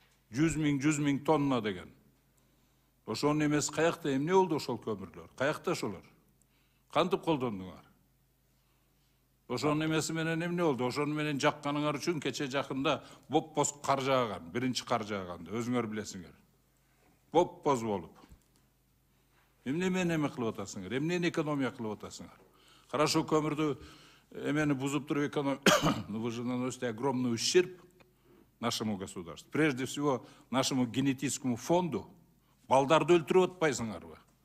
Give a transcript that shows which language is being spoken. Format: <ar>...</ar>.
<ky>100 миң тонна деген. Ошонун эмеси каякта, эмне болду ошол көмүрлөр? Каякта ошолор? Кантип колдондуңар? Ошонун эмеси менен эмне болду? Ошону менен жакканыңар үчүн кече жакында боп-боз кар жааган, биринчи кар жааганда, өзүңөр билесиңер. Боп-боз болуп. Эмне менен эме кылып атасыңар? Эмнени экономия кылып атасыңар?</ky> <ru>Хорошо,</ru> <ky>көмүрдү эмени бузуп туруп экономия,</ky> <ru>но вы же наносите огромный ущерб нашему государству. Прежде всего, нашему генетическому фонду.</ru> <ky>Балдарды өлтүрүп атпайсыңарбы?</ky>